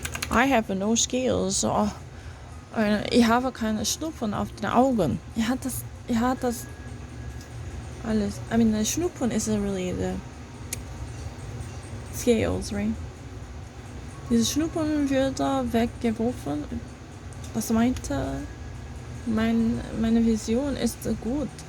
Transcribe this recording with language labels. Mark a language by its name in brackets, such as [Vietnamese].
[English] I have no scales, so [German] ich habe keine Schnuppen auf den Augen. Ich hatte das alles. [English] I mean, the Schnuppen isn't really the scales, right? [German] Diese Schnuppen wird da weggeworfen. Das meinte, meine Vision ist gut.